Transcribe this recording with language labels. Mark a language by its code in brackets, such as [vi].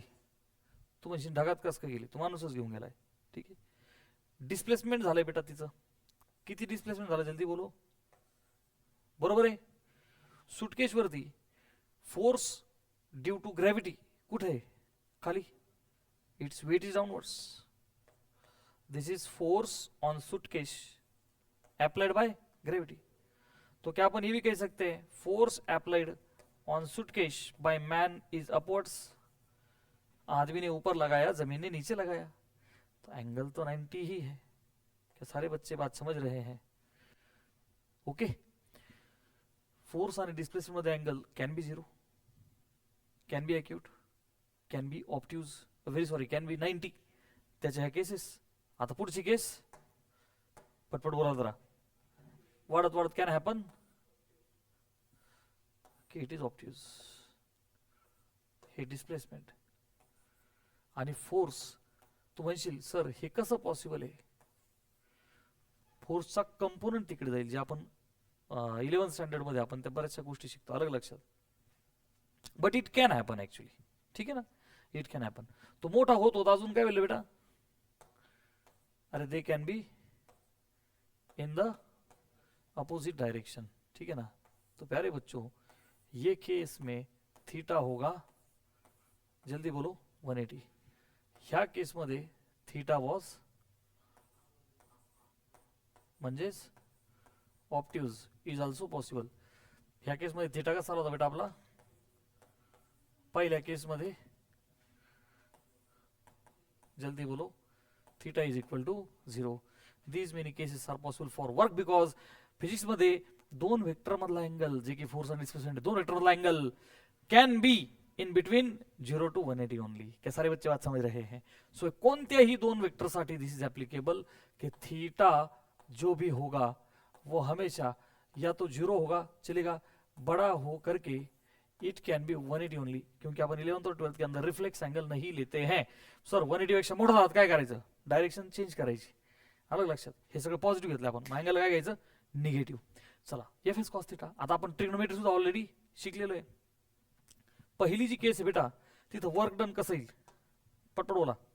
[mr] तू म्हणशील ढगात कस काय गेली? तू माणूसच घेऊन गेलाय, ठीक आहे. डिस्प्लेसमेंट झालंय बेटा तिचं. किती डिस्प्लेसमेंट झालं? [hi] जल्दी बोलो. [mr] बरोबर आहे. सुटकेसवरती फोर्स ड्यू टू ग्रॅव्हिटी कुठे आहे? खाली. [en] It's weight is downwards. This is force on suitcase applied by gravity. [hi] तो क्या अपन ये भी कह सकते हैं [en] Force applied on suitcase by man is upwards. [hi] आदमी ने ऊपर लगाया, जमीन ने नीचे लगाया, तो एंगल तो 90 ही है. क्या सारे बच्चे बात समझ रहे हैं? [en] Okay. [mr] फोर्स आणि डिस्प्लेसमेंट मध्ये angle [en] Can be 0, can be acute, can be obtuse, very sorry, can be 90. [mr] त्याच्या ह्या केसेस. आता पुढची केस पटपट बोला जरा. वाढत वाढत कॅन हॅपन की [en] It is obtuse. [mr] हे डिस्प्लेसमेंट आणि फोर्स तू म्हणशील सर हे कसं पॉसिबल आहे, फोर्सचा कंपोनंट तिकडे जाईल, जे आपण 11th स्टँडर्ड मध्ये आपण त्या बऱ्याचशा गोष्टी शिकतो, अलग लक्षात. [en] but it can happen actually, [mr] ठीक आहे ना, [en] It can happen. [mr] तो मोठा होत होता, अजून काय बोलले बेटा, अरे [en] they can be in the opposite direction, [hi] ठीक है ना. तो प्यारे बच्चों ये केस में थीटा होगा, जल्दी बोलो 180. [mr] ह्या केसमध्ये थीटा वॉज म्हणजेच ऑप्ट्यूज इज ऑल्सो पॉसिबल. ह्या केसमध्ये थीटा कसा आला होता बेटा आपला, पहिल्या केसमध्ये [hi] जल्दी बोलो [mr] theta is equal to 0. [en] these many cases are possible for work because [mr] physics मध्ये दोन वेक्टर मधला अँगल, जे की फोर्स आणि डिस्प्लेसमेंट, दोन वेक्टर मधला angle [en] Can be in between 0 to 180 only. [hi] क्या सारे बच्चे बात समझ रहे हैं? [mr] सो कोणत्याही दोन वेक्टर साठी [en] this is applicable [hi] कि थीटा जो भी होगा वो हमेशा या तो 0 होगा चलेगा, बड़ा हो करके इट कैन बी 180 ओनली, क्योंकि अपन 11th और 12th के अंदर रिफ्लेक्स एंगल नहीं लेते हैं. [mr] सर 180 पेक्षा मोठा झाला काय करायचं, डायरेक्शन चेंज करायची, अलग लक्षात. हे सगळं पॉझिटिव्ह घेतलं आपण, अँगल काय घ्यायचं, निगेटिव्ह. चला एफ एस कॉस थीटा, आता आपण ट्रिग्नोमेट्री सुद्धा ऑलरेडी शिकलेलो आहे. पहिली जी केस आहे बेटा, तिथं वर्क डन कसं येईल, पटपट बोला.